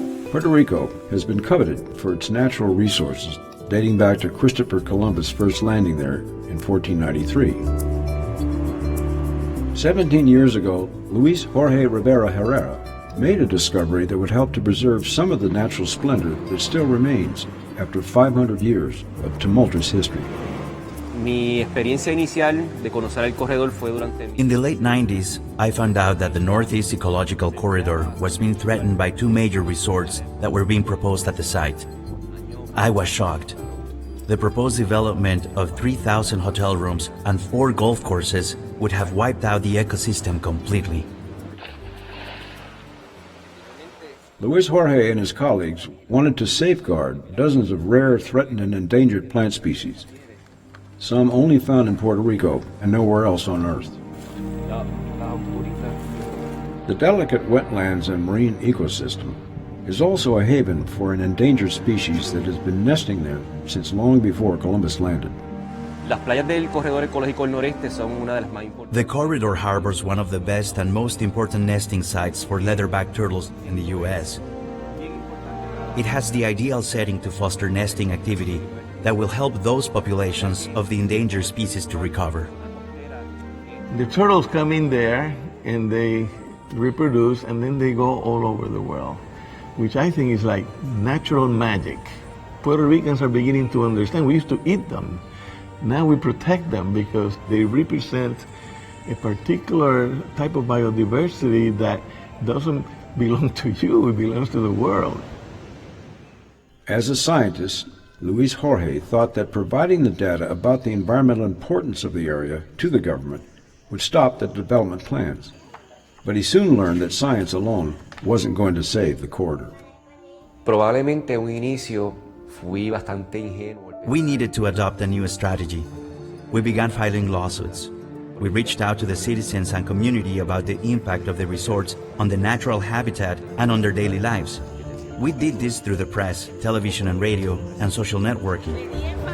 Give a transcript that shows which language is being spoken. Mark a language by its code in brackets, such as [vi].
[en] Puerto Rico has been coveted for its natural resources dating back to Christopher Columbus' first landing there in 1493. 17 years ago, Luis Jorge Rivera Herrera made a discovery that would help to preserve some of the natural splendor that still remains after 500 years of tumultuous history. [es] Mi experiencia inicial de conocer el corredor fue durante... [en] In the late 90s, I found out that the Northeast Ecological Corridor was being threatened by two major resorts that were being proposed at the site. I was shocked. The proposed development of 3,000 hotel rooms and 4 golf courses would have wiped out the ecosystem completely. Luis Jorge and his colleagues wanted to safeguard dozens of rare, threatened, and endangered plant species, some only found in Puerto Rico and nowhere else on Earth. The delicate wetlands and marine ecosystem is also a haven for an endangered species that has been nesting there since long before Columbus landed. [es] Las playas del corredor ecológico del noreste son una de las más importantes. [en] The corridor harbors one of the best and most important nesting sites for leatherback turtles in the U.S. It has the ideal setting to foster nesting activity that will help those populations of the endangered species to recover. The turtles come in there and they reproduce and then they go all over the world, which I think is like natural magic. Puerto Ricans are beginning to understand. We used to eat them. Now we protect them because they represent a particular type of biodiversity that doesn't belong to you, it belongs to the world. As a scientist, Luis Jorge thought that providing the data about the environmental importance of the area to the government would stop the development plans. But he soon learned that science alone wasn't going to save the corridor. [es] Probablemente un inicio fui bastante ingenuo. [en] We needed to adopt a new strategy. We began filing lawsuits. We reached out to the citizens and community about the impact of the resorts on the natural habitat and on their daily lives. We did this through the press, television and radio, and social networking.